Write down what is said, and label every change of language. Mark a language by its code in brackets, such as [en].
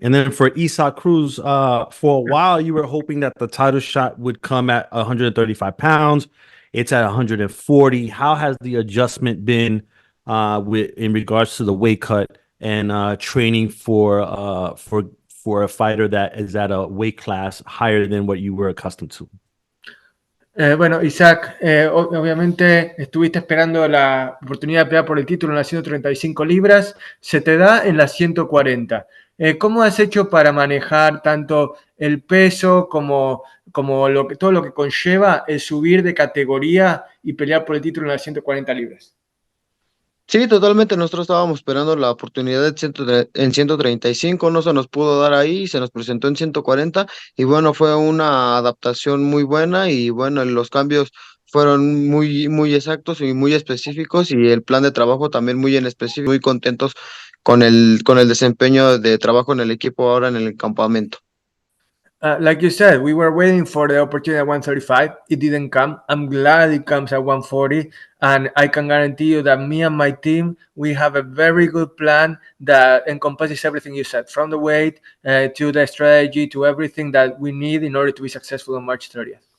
[en] And then for Isaac Cruz, for a while, you were hoping that the title shot would come at 135 pounds. It's at 140. How has the adjustment been in regards to the weight cut and training for a fighter that is at a weight class higher than what you were accustomed to? [es] Bueno, Isaac, obviamente estuviste esperando la oportunidad de pelear por el título en las 135 libras, se te da en las 140. ¿Cómo has hecho para manejar tanto el peso como todo lo que conlleva el subir de categoría y pelear por el título en las 140 libras? Sí, totalmente. Nosotros estábamos esperando la oportunidad en 135, no se nos pudo dar ahí, se nos presentó en 140 y bueno, fue una adaptación muy buena y bueno, los cambios fueron muy exactos y muy específicos y el plan de trabajo también muy en específico, muy contentos con el desempeño de trabajo en el equipo ahora en el campamento. [en] Like you said, we were waiting for the opportunity at 135. It didn't come. I'm glad it comes at 140. And I can guarantee you that me and my team, we have a very good plan that encompasses everything you said, from the weight to the strategy to everything that we need in order to be successful on March 30th.